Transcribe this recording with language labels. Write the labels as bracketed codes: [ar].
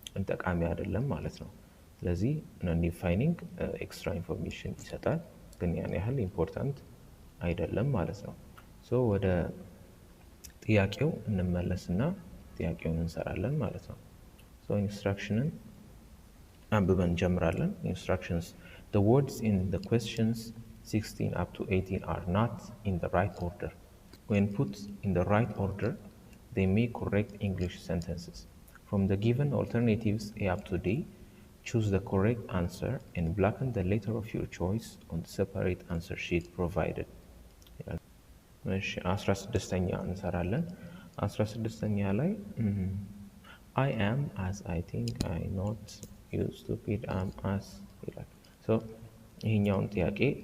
[am] ጠቃሚ አይደለም ማለት ነው። ስለዚህ ነን ዲፋይኒንግ ኤክስትራ ኢንፎርሜሽን ይሰጣል፣ ግን ያን ያህል ኢምፖርታንት አይደለም ማለት ነው። ወደ ጥያቄው እንመለስና ጥያቄውን እንሰራለን ማለት ነው። ኢንስትራክሽንን አንብበን እንጀምራለን። ኢንስትራክሽንስ [en] the words in the questions 16 up to 18 are not in the right order. When put in the right order, they make correct English sentences. From the given alternatives A up to D, choose the correct answer and blacken the letter of your choice on the separate answer sheet provided. [am] 16ኛ እንሰራለን። 16ኛ ላይ [en] I am as I think I not you stupid am as [am] ይላል። ይሄኛውን ጥያቄ